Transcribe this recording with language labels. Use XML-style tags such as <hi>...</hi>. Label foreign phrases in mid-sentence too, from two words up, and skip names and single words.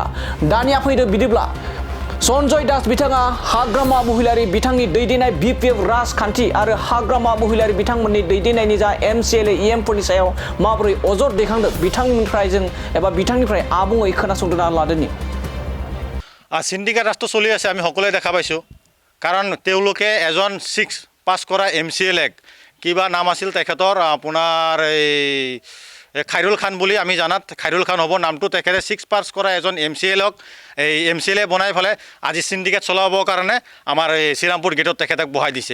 <brx>दानिया फैदो बिदिब्ला सन्जय दास बिथाङा हाग्रामा महिलारि बिथांनि दैदेननाय बिपिएफ राजखान्थि आरो हाग्रामा महिलारि बिथांमोननि दैदेननायनि जा एमसिएलए इएमफोरनि सायाव माबोरै अजद दैखांदों बिथांनिफ्राय आबुङै खोनासंना लादोनि।</brx> <as>সিন্ডিকেট ৰাষ্ট্ৰ চলি আছে, আমি সকলোৱে দেখা পাইছোঁ। কাৰণ তেওঁলোকে এজন 6 পাছ কৰা এমচিএলএক, কিবা নাম আছিল তেখেতৰ, আপোনাৰ এই খাইৰুল খান বুলি আমি জানাত খাইৰুল খান হ'ব নামটো। তেখেতে 6 পাছ কৰা এজন এমচিএলক এই এমচিএলএ বনাই পেলাই আজি সিন্ডিকেট চলাবৰ কাৰণে আমাৰ এই শ্ৰীৰামপুৰ গেটত তেখেতক বহাই দিছে।</as>